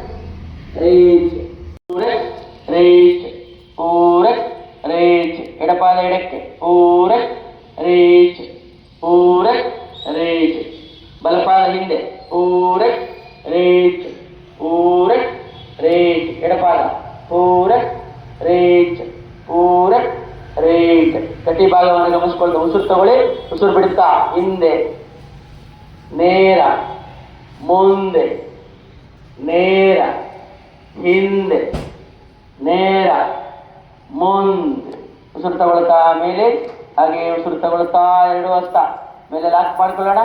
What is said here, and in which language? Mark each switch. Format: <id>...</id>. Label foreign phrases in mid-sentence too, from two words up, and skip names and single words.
<kn>ರೇಚ ಪೂರ ರೇಚ ಪೂರ ರೇಚ ಎಡಪಾದ ಎಡಕ್ಕೆ ಪೂರ ರೇಚ ಪೂರ ರೇಚ ಬಲಪಾದ ಹಿಂದೆ ಪೂರ ರೇಚ ಪೂರ ರೇಚ ಎಡಪಾದ ಪೂರ ರೇಚ ಪೂರ ರೇಚ. ಗಟ್ಟಿ ಭಾಗವನ್ನು ಗಮನಿಸಿಕೊಂಡು ಉಸಿರು ತಗೊಳ್ಳಿ. ಉಸಿರು ಬಿಡುತ್ತಾ ಹಿಂದೆ ನೇರ ಮುಂದೆ ನೇರ ಹಿಂದೆ ನೇರ ಮುಂದೆ. ಉಸಿರು ತಗೊಳ್ತಾ ಮೇಲೆ ಹಾಗೆ ಉಸಿರು ತಗೊಳ್ತಾ ಎರಡು ಹಸ್ತ ಮೇಲೆ ಲಾಕ್ ಮಾಡ್ಕೊಳ್ಳೋಣ.</kn>